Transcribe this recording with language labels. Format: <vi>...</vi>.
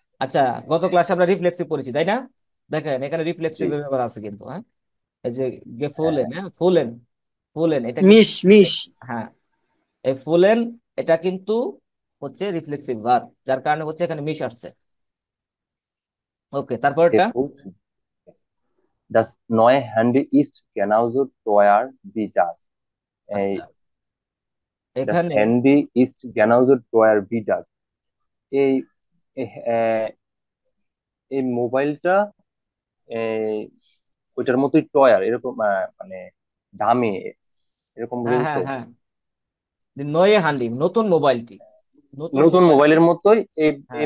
<bn>আচ্ছা, গত ক্লাসে আমরা রিফ্লেক্সিভ পড়েছি তাই না? দেখেন এখানে জি। রিফ্লেক্সিভ ব্যাপার আছে কিন্তু, হ্যাঁ এই যে হ্যাঁ। ফুলেন, হ্যাঁ ফুলেন, ফুলেন এটা কিন্তু, মিশ মিশ। হ্যাঁ এই ফুলেন এটা কিন্তু হচ্ছে রিফ্লেক্সিভ ভার্ব, যার কারণে হচ্ছে এখানে মিশ আসছে। ওকে তারপরটা।</bn> <de>gefühlt. Das neue Handy ist genauso teuer wie das.</de> <bn>আচ্ছা এই</bn> <de>das</de> <bn>এখানে</bn> <de>Handy ist genauso teuer wie das. এই</de> <bn>আহ, এই মোবাইলটা এই ওইটার মতোই টয়ার এরকম মানে দামি এরকম হ্যাঁ বলছো? হ্যাঁ হ্যাঁ, যে</bn> <de>নয়ে হান্ডি</de> <bn>নতুন মোবাইলটি, নতুন নতুন মোবাইলটি। মোবাইলের মতোই এই এই</bn>